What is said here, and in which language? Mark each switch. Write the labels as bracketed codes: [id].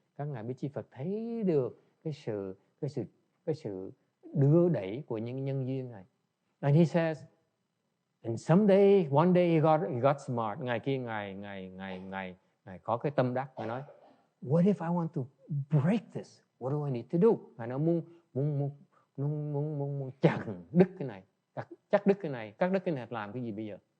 [vi] Các ngài Bích Chi Phật thấy được cái sự đưa đẩy của những nhân duyên này. [en] And he says, and someday, one day he got smart. [vi] Ngày kia ngài có cái tâm đắc. Ngài nói, [en] what if I want to break this? What do I need to do? [vi] Ngài nói muốn chặn đứt cái này, cắt đứt cái này, làm cái gì bây giờ?